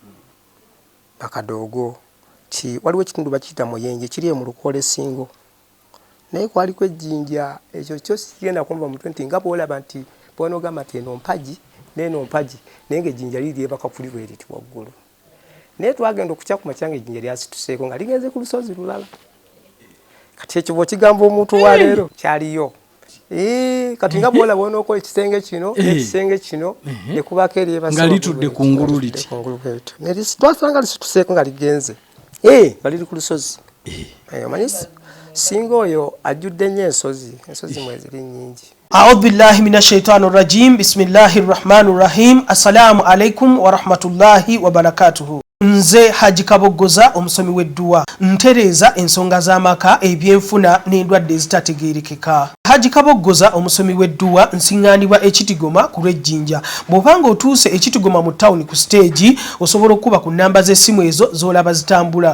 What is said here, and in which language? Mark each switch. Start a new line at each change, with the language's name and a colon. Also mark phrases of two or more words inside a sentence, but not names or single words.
Ganda: bakadogo ti waliwo ekitundu bakiyita muyenje kiri mu Lukole Singo naye kwaliko ejjinja ekyo kyo sigenda kunva mutwe nti nga bwolaba nti bwonogamba nti eno mpaji n'eno mpaji naye ng'ejjinja liri lyebaka kuli bwe liti waggulu naye twagenda okukya ku makyanga ejjinja lyasituseeko nga ligenze ku lusozi lulala kati ekyo bw'okigamba omuntu wa leero kyaliyo kati nga bwolaba onookola ekisenge kino n'ekisenge kino ne kubako eryebasa nga litudde kungulu liti twasanga lisituseeko nga ligenze nga liri ku lusozi omanyi singa oyo ajjudde nnyo ensozi mweziri nnyingi.
Arabic: أعوذ بالله من الشيطان الرجيم بسم الله الرحمن الرحيم السلام عليكم ورحمة الله وبركاته.
Ganda: Nze Haji Kabogoza omusomi w'edduwa ntereza ensonga z'amaka ebyenfuna n'endwadde ezitategeerekeka. Haji Kabogoza omusomi w'edduwa nsiŋŋaanibwa ekitigoma ku lw'ejjinja. Bw'obanga otuuse ekitigoma mu ttawuni ku siteegi osobola okuba ku nnamba z'essimu ezo z'olaba zitambula.